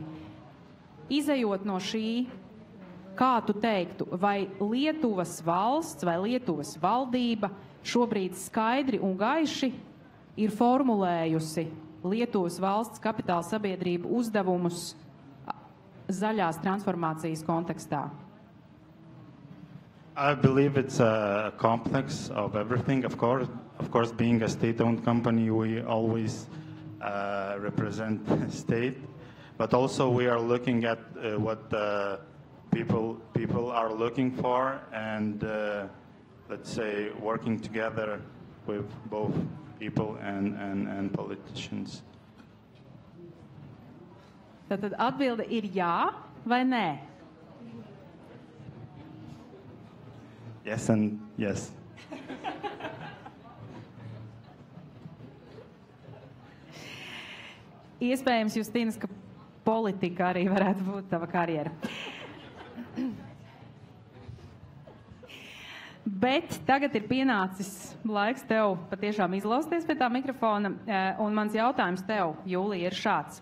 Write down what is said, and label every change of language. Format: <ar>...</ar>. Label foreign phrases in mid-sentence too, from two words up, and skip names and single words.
<lv>Izejot no šī, kā tu teiktu, vai Lietuvas valsts vai Lietuvas valdība šobrīd skaidri un gaiši ir formulējusi Lietuvas valsts kapitāla sabiedrību uzdevumus zaļās transformācijas kontekstā?</lv> <en>I believe it's a complex of everything. Of course, being a state-owned company, we always represent state, but also we are looking at what people are looking for, and let's say working together with both people and politicians.</en> <lv>Tad atbilde ir jā vai nē?</lv> <en>Yes and yes.</en> <lv>Iespējams, Justīnas, ka politika arī varētu būt tava karjera. Bet tagad ir pienācis laiks tev patiešām izlausties pie tā mikrofona, un mans jautājums tev, Jūlija, ir šāds.</lv>